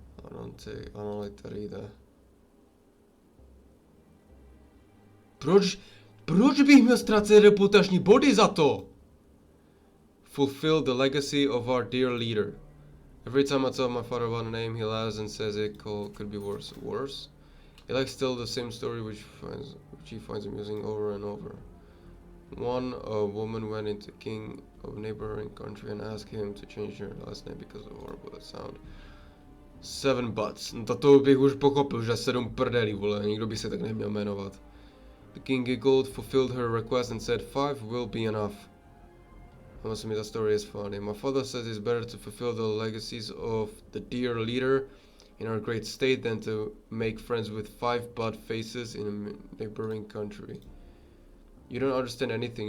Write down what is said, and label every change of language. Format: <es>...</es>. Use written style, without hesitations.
<en>I don't take, I don't like to read that.</en> <cs>Proč bych měl ztracet reputační body za to?</cs> <en>Fulfill the legacy of our dear leader. Every time I tell my father about a name, he laughs and says it could be worse. Worse? He likes still the same story which he finds amusing over and over. A woman went into king of a neighboring country and asked him to change her last name because of horrible that sound. 7 butts.</en> <cs>No to bych už pochopil, že 7 prdelí, vole, nikdo by se tak neměl jmenovat.</cs> <en>The king giggled, fulfilled her request and said 5 will be enough. I must admit that story is funny. My father says it's better to fulfill the legacies of the dear leader in our great state than to make friends with 5 butt faces in a neighboring country. You don't understand anything.</en>